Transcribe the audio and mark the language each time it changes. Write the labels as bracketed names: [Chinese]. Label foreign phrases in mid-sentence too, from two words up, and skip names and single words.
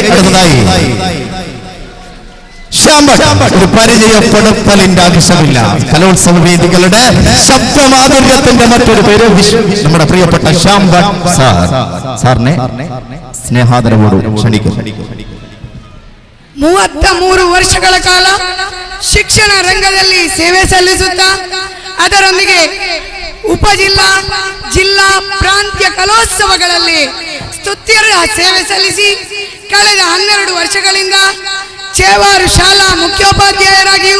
[Malayalam] അടുത്തതായി ഒരു പരിചയപ്പെടുത്തലിന്റെ ആവശ്യമില്ല. കലോത്സവ വേദികളുടെ ശബ്ദമാധുര്യത്തിന്റെ മറ്റൊരു പേര് നമ്മുടെ പ്രിയപ്പെട്ട ശ്യാംഭട്ട് സാറിനെ സ്നേഹാദരവോട് ക്ഷണിക്കും. [Kannada] 33 ವರ್ಷಗಳ ಕಾಲ ಶಿಕ್ಷಣ ರಂಗದಲ್ಲಿ ಸೇವೆ ಸಲ್ಲಿಸುತ್ತಾ ಅದರೊಂದಿಗೆ ಉಪಜಿಲ್ಲಾ, ಜಿಲ್ಲಾ, ಪ್ರಾಂತ್ಯ ಕಲೋತ್ಸವಗಳಲ್ಲಿ ಸ್ತುತ್ಯರ್ಹ ಸೇವೆ ಸಲ್ಲಿಸಿ ಕಳೆದ 12 ವರ್ಷಗಳಿಂದ ಚೇವಾರು ಶಾಲಾ ಮುಖ್ಯೋಪಾಧ್ಯಾಯರಾಗಿಯೂ